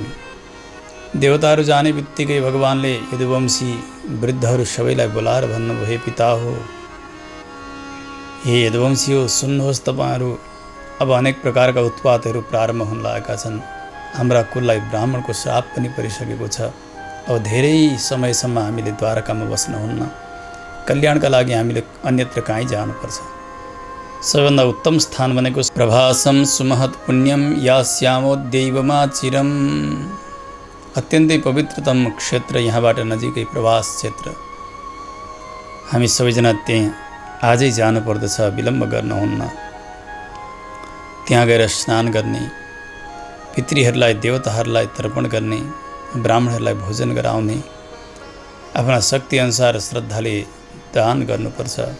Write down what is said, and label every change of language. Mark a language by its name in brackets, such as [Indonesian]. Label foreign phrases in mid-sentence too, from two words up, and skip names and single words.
[Nepali] देवताहरू जाने बित्तिकै भगवानले यदुवंशी वृद्धहरू सबैलाई बोलाएर भन्नुभयो, हे पिता हो, हे यदुवंशी हो, सुन्नुहोस्, तपाईँहरू अब अनेक प्रकारका उत्पातहरू प्रारम्भ हुन लागेका छन्। हाम्रा कुललाई ब्राह्मणको श्राप पनि परिसकेको छ। अब धेरै समयसम्म हामीले द्वारकामा बस्नुहुन्न। कल्याणका लागि हामीले अन्यत्र कहीँ जानुपर्छ। सबैभन्दा उत्तम स्थान भनेको [Sanskrit] प्रभासम सुमहत पुण्यम यास्यामोद्दैवमा चिरम। [Nepali] अत्यन्तै पवित्रतम क्षेत्र, यहाँबाट नजिकै प्रभास क्षेत्र। हामी सबैजना त्यहाँ आजै जानुपर्दछ, विलम्ब गर्नुहुन्न। त्यहाँ गएर स्नान गर्ने, पितृहरूलाई देवताहरूलाई तर्पण गर्ने, ब्राह्मणहरूलाई भोजन गराउने, आफ्ना शक्ति अनुसार श्रद्धाले दान गर्नुपर्छ।